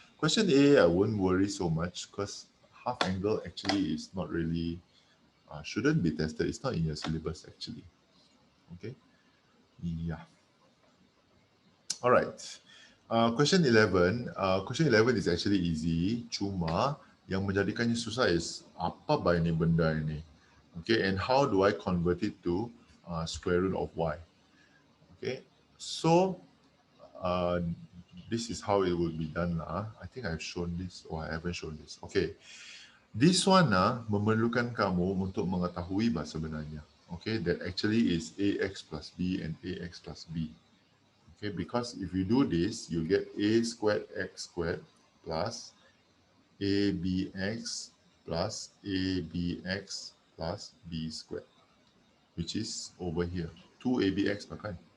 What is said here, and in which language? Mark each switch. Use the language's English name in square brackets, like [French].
[English] Question A, I won't worry so much because half angle actually is not really, shouldn't be tested. It's not in your syllabus actually. Okay, yeah. All right. Question 11. Question 11 is actually easy. [Malay] Cuma yang menjadikannya susah [English] is [Malay] apa ini benda ini. [English] Okay, and how do I convert it to square root of y? Okay, so this is how it will be done lah. I think I've shown this or I haven't shown this. Okay, this one [Malay] memerlukan kamu untuk mengetahui bahasa sebenarnya. [English] Okay, that actually is ax plus b and ax plus b. Okay, because if you do this, you get a squared x squared plus abx plus abx plus b squared, which is over here. 2abx [Malay] bahkan.